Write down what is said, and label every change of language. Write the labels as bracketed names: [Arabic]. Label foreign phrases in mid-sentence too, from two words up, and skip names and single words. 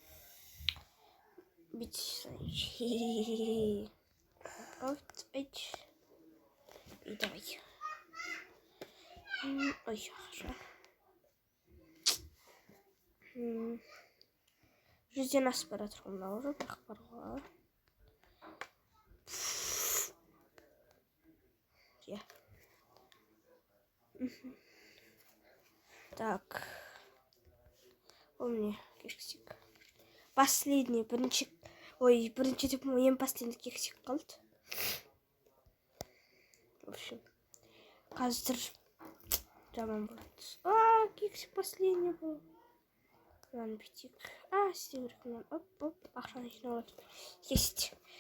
[Kazakh] Бітсін. Айт. [Russian] И давай. Ой, хорошо. [Kazakh] Жүзден асып бара тұрғанда уже бірақ барға. [Russian] Так. У меня кексик. Последний, [Kazakh] бірінші деп ең [Russian] последний кексик [Kazakh] қалды. [Russian] В общем, [Kazakh] қазір жаман болады. [Russian] Кексик последний был. [Kazakh] Мынаны бүйтейік. Істеу керек мынаны. Оп, ақшаны жинап алып. Есть.